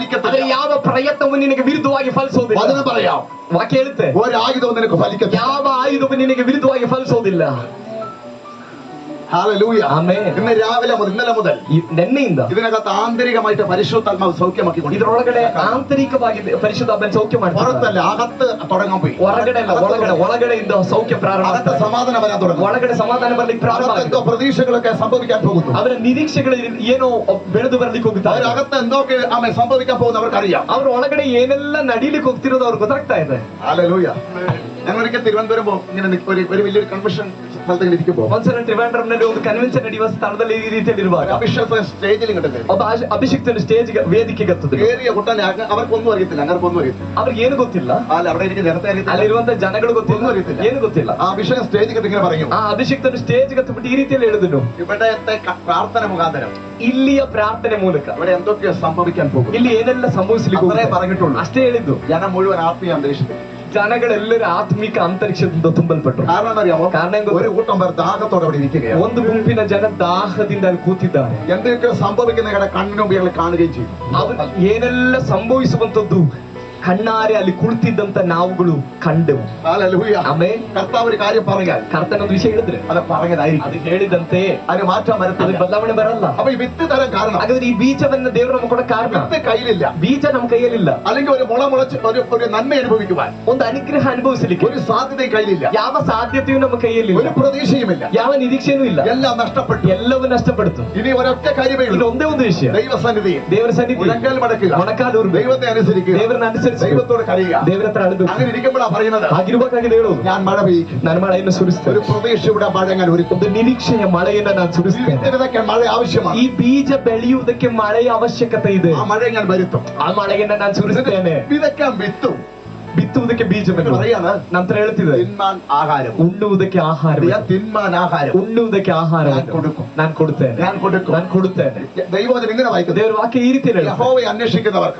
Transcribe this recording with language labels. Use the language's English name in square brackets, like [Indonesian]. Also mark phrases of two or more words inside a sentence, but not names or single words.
[Malayalam] ഫലിക്കത്തില്ല. [Kannada] ಯಾವ ಪ್ರಯತ್ನವೂ ನಿನಗೆ ವಿರುದ್ಧವಾಗಿ ಫಲಿಸೋದಿಲ್ಲ. [Malayalam] വചനം പറയാം, [Kannada] ವಾಕ್ಯ ಹೇಳುತ್ತೆ [Malayalam] ഒരായുധവും നിനക്ക് ഫലിക്കത്തില്ല. [Kannada] ಯಾವ ಆಯುಧವು ನಿನಗೆ ವಿರುದ್ಧವಾಗಿ ಫಲಿಸೋದಿಲ್ಲ. [Malayalam] ഹല്ലേലൂയ. ആമേൻ. ഇന്ന് രാവിലെ മുതൽ ഇന്നലെ മുതൽ [Kannada] ನೆನ್ನೆಯಿಂದ [Malayalam] ഇതിനകത്ത് ആന്തരികമായിട്ട് പരിശുദ്ധാത്മാവ് സൗഖ്യമാക്കിക്കൊണ്ടിരിക്കുന്നു. [Kannada] ಇದರೊಳಗಡೆ ಆಂತರಿಕವಾಗಿ ಪರಿಶುದ್ಧಾತ್ಮನ ಸೌಖ್ಯ ಮಾಡ್ತಾರೆ. [Malayalam] പുറത്തല്ല, അകത്ത് തുടങ്ങാൻ പോയി. [Kannada] ಹೊರಗಡೆ ಅಲ್ಲ, ಒಳಗಡೆಯಿಂದ ಸೌಖ್ಯ ಪ್ರಾರಂಭ [Malayalam] അകത്ത് [Kannada] ಆಗ್ತದೆ. [Malayalam] സമാധാനം വരാൻ തുടങ്ങും. [Kannada] ಒಳಗಡೆ ಸಮಾಧಾನ ಬರ್ಲಿಕ್ಕೆ ಪ್ರಾರಂಭ [Malayalam] അകത്ത് എന്തോ [Kannada] ಆಗಿದೆ. [Malayalam] പ്രതീക്ഷകളൊക്കെ സംഭവിക്കാൻ പോകുന്നു. [Kannada] ಅವರ ನಿರೀಕ್ಷೆಗಳು ಏನೋ ಬೆಳೆದು ಬರ್ಲಿಕ್ಕೆ ಹೋಗುತ್ತಾರೆ. [Malayalam] അവരകത്ത് എന്തൊക്കെ സംഭവിക്കാൻ പോകുന്നു അവർക്കറിയാം. [Kannada] ಅವ್ರ ಒಳಗಡೆ ಏನೆಲ್ಲ ನಡೀಲಿಕ್ಕೆ ಹೋಗ್ತಿರೋದು ಅವ್ರಿಗೆ ಗೊತ್ತಾಗ್ತಾ ಇದೆ. [Malayalam] ഹല്ലേലൂയ. ഞങ്ങൾ ഒരിക്കൽ തിരുവനന്തപുരം ഇങ്ങനെ ഒരു വലിയൊരു കൺവെൻഷൻ സ്ഥലത്ത് ഇങ്ങനെ ഇരിക്കുമ്പോൾ [Kannada] ಒಂದ್ಸಲ ಟ್ರಿವಾಂಡ್ರಂನಲ್ಲಿ ಒಂದು ಕನ್ವೆನ್ಷನ್ ನಡೆಯುವ ಸ್ಥಳದಲ್ಲಿ ಈ ರೀತಿಯಲ್ಲಿ ಇರುವಾಗ [Malayalam] അഭിഷേക് സ്റ്റേജിൽ ഇങ്ങോട്ട് കയറി. [Kannada] ಒಬ್ಬ ಅಭಿಷಿಕ್ತನು ಸ್ಟೇಜ್ ವೇದಿಕೆಗೆ ಹತ್ತದೆ. [Malayalam] കയറിയ കുട്ടനെ അവർക്കൊന്നും അറിയത്തില്ല, അങ്ങർക്കൊന്നും അറിയത്തില്ല. [Kannada] ಅವ್ರಿಗೆ ಏನು ಗೊತ್ತಿಲ್ಲ, [Malayalam] അല്ല അവിടെ എനിക്ക് ജനത്തെ അറിയത്തില്ല, [Kannada] ಅಲ್ಲಿರುವಂತ ಜನಗಳು [Malayalam] ഒന്നും [Kannada] ಗೊತ್ತಿಲ್ಲ, [Malayalam] അറിയത്തില്ല. [Kannada] ಏನು ಗೊತ್ತಿಲ್ಲ. [Malayalam] ആ അഭിഷേക് സ്റ്റേജിൽ ഇങ്ങനെ പറഞ്ഞു, [Kannada] ಆ ಅಭಿಷಿಕ್ತನು ಸ್ಟೇಜ್ಗೆ ಹತ್ಬಿಟ್ಟು ಈ ರೀತಿಯಲ್ಲಿ ಹೇಳಿದನು, [Malayalam] ഇവിടത്തെ പ്രാർത്ഥന മുഖാന്തരം [Kannada] ಇಲ್ಲಿಯ ಪ್ರಾರ್ಥನೆ ಮೂಲಕ [Malayalam] ഇവിടെ എന്തൊക്കെയോ സംഭവിക്കാൻ പോകും. [Kannada] ಇಲ್ಲಿ ಏನೆಲ್ಲ ಸಂಭವಿಸಲಿಕ್ಕೆ [Malayalam] അത്രേ [Kannada] ಹೋಗುತ್ತೆ. [Malayalam] പറഞ്ഞിട്ടുള്ളൂ. [Kannada] ಅಷ್ಟೇ ಹೇಳಿದ್ದು. [Malayalam] ജനം മുഴുവൻ ആത്മീയ അന്തരീക്ഷത്തിൽ. [Kannada] ಜನಗಳೆಲ್ಲರೂ ಆತ್ಮಿಕ ಅಂತರಿಕ್ಷದಿಂದ ತುಂಬಲ್ಪಟ್ಟರು. [Malayalam] കാരണം എന്നറിയാമോ? [Kannada] ಕಾರಣ ಏನು ಗೊತ್ತಾ? [Malayalam] ഒരു കൂട്ടം പേർ ദാഹത്തോടെ അവിടെ ഇരിക്കുകയാണ്. [Kannada] ಒಂದು ಗುಂಪಿನ ಜನ ದಾಹದಿಂದ ಅಲ್ಲಿ ಕೂತಿದ್ದಾರೆ. [Malayalam] എന്തൊക്കെ സംഭവിക്കുന്ന ഞങ്ങളുടെ കണ്ണിന് മുമ്പ് ഞങ്ങൾ കാണുകയും ചെയ്യും. [Kannada] ಅವರು ಏನೆಲ್ಲ ಸಂಭವಿಸುವಂತದ್ದು ಕಣ್ಣಾರೆ ಅಲ್ಲಿ ಕುಳಿತಿದ್ದಂತ ನಾವುಗಳು ಕಂಡೆವು. [Malayalam] ഹല്ലേലൂയ. [Kannada] ಆಮೇಲೆ [Malayalam] കർത്താവ് ഒരു കാര്യം പറഞ്ഞാൽ [Kannada] ಕರ್ತನೊಂದು ವಿಷಯ ಹೇಳಿದ್ರೆ [Malayalam] അത് പറഞ്ഞതായിരിക്കും. [Kannada] ಅದು ಹೇಳಿದಂತೆ [Malayalam] അതിന് മാറ്റം [Kannada] ಅದು [Malayalam] വരത്തില്ല. [Kannada] ಬದಲಾವಣೆ ಬರಲ್ಲ. [Malayalam] അപ്പൊ ഈ വിത്ത് തരാൻ കാരണം [Kannada] ಹಾಗಾದ್ರೆ ಈ ಬೀಜವನ್ನ ದೇವರು ನಮಗೆ ಕೊಡ ಕಾರಣ, [Malayalam] വിത്ത് കയ്യിലില്ല, [Kannada] ಬೀಜ ನಮ್ಮ ಕೈಯಲ್ಲಿಲ್ಲ. [Malayalam] അല്ലെങ്കിൽ ഒരു മുള മുളച്ച് ഒരു നന്മ അനുഭവിക്കുവാൻ [Kannada] ಒಂದು ಅನುಗ್ರಹ ಅನುಭವಿಸಲಿಕ್ಕೆ [Malayalam] ഒരു സാധ്യതയും കയ്യിലില്ല, [Kannada] ಯಾವ ಸಾಧ್ಯತೆಯೂ ನಮ್ಮ ಕೈಯಲ್ಲಿಲ್ಲ, [Malayalam] ഒരു പ്രതീക്ഷയുമില്ല. [Kannada] ಯಾವ ನಿರೀಕ್ಷೆನೂ ಇಲ್ಲ, [Malayalam] എല്ലാം നഷ്ടപ്പെട്ടു. [Kannada] ಎಲ್ಲವೂ ನಷ್ಟಪಡ್ತು. [Malayalam] ഇനി ഒരൊറ്റ കാര്യമേ [Kannada] ಇದು [Malayalam] ഉള്ളൂ, [Kannada] ಒಂದೇ ಒಂದು ವಿಷಯ, [Malayalam] ദൈവസന്നിധിയിൽ [Kannada] ದೇವರ ಸನ್ನಿಧಿ, [Malayalam] മുഴങ്കാൽ മടക്കുക, [Kannada] ಮೊಣಕಾಲೂರು, [Malayalam] ദൈവത്തെ അനുസരിക്കുക, [Kannada] ದೇವರನ್ನ ಅನುಸರಿಸಿ [Malayalam] ദൈവത്തോട് കരയുക. [Kannada] ದೇವರ ಹತ್ರ ಅಳೆದು [Malayalam] അങ്ങനെ ഇരിക്കുമ്പോഴാണ് പറയുന്നത്, [Kannada] ಆಗಿರುವಾಗಲೇ ಹೇಳೋದು, [Malayalam] ഞാൻ മഴ പെയ്യിക്കും. [Kannada] ನಾನು ಮಳೆಯನ್ನು ಸುರಿಸ್ತೇನೆ. [Malayalam] ഒരു പ്രതീക്ഷയുടെ മഴ ഞാൻ ഒരുക്കും. [Kannada] ಒಂದು ನಿರೀಕ್ಷೆಯ ಮಳೆಯನ್ನ ನಾನು ಸುರಿಸ್ತೇನೆ. [Malayalam] വിത്തിനൊക്കെ മഴ ആവശ്യമാണ്. [Kannada] ಈ ಬೀಜ ಬೆಳೆಯುವುದಕ್ಕೆ ಮಳೆಯ ಅವಶ್ಯಕತೆ ಇದೆ. [Malayalam] ആ മഴ ഞാൻ വരുത്തും. [Kannada] ಆ ಮಳೆಯನ್ನ ನಾನು ಸುರಿಸ್ತೇನೆ. [Malayalam] വിതയ്ക്കാൻ വിത്തും, [Kannada] ಬಿತ್ತುವುದಕ್ಕೆ ಬೀಜವನ್ನು [Malayalam] പറയാണ് [Kannada] ನಂತರ ಹೇಳ್ತಿದೆ, [Malayalam] തിന്മാൻ ആഹാരം, [Kannada] ಉಣ್ಣುವುದಕ್ಕೆ ಆಹಾರ, [Malayalam] തിന്മാൻ ആഹാരം [Kannada] ಉಣ್ಣುವುದಕ್ಕೆ ಆಹಾರ [Malayalam] ഞാൻ കൊടുക്കും. [Kannada] ನಾನು ಕೊಡುತ್ತೇನೆ, [Malayalam] ഞാൻ കൊടുക്കും. [Kannada] ನಾನು ಕೊಡುತ್ತೇನೆ. [Malayalam] ദൈവവചനം ഇങ്ങനെ വായിക്കുന്നത്, [Kannada] ದೇವರ ವಾಕ್ಯ ಈ ರೀತಿ ಹೇಳುತ್ತೆ, [Malayalam] യഹോവയെ അന്വേഷിക്കുന്നവർക്ക്